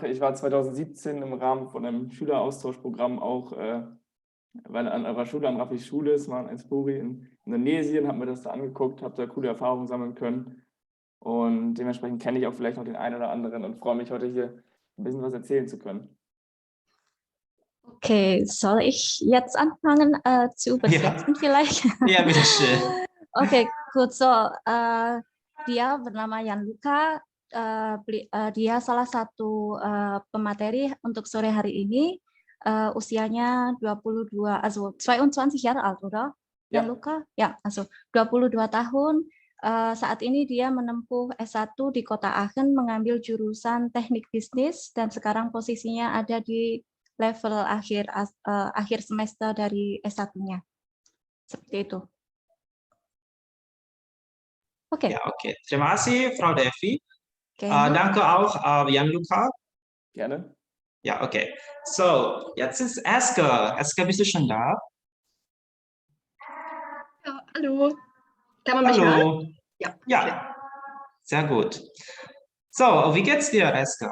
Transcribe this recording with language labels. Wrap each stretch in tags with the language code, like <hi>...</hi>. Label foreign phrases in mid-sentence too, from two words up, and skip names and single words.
<de>Ich war 2017 im Rahmen von einem Schüleraustauschprogramm auch weil an eurer Schule, an Raffis Schule, es war in Espuri in Indonesien, habe mir das da angeguckt, habe da coole Erfahrungen sammeln können. Und dementsprechend kenne ich auch vielleicht noch den einen oder anderen und freue mich, heute hier ein bisschen was erzählen zu können. Okay, soll ich jetzt anfangen zu übersetzen vielleicht? Ja, bitteschön. Okay, gut. So,</de> <id>dia bernama Gianluca. dia salah satu pemateri untuk sore hari ini. Usianya 22,</id> <de>also 22 Jahre alt, oder? Ja.</de> <id>Luca? Ya, also 22 tahun. Saat ini dia menempuh S1 di Kota Aachen, mengambil jurusan Teknik Bisnis, dan sekarang posisinya ada di level akhir semester dari S1-nya. Seperti itu. Oke.</id> <de>Ja, okay.</de> <id>Terima kasih,</id> <de>Frau Devi. Gerne. Danke auch, Jan-Luca. Gerne. Ja, okay. So, jetzt ist Eske. Eske, bist du schon da? Ja, hallo. Kann man mich hören? Hallo. Ja. Ja, sehr gut. So, wie geht's dir, Eske?</de>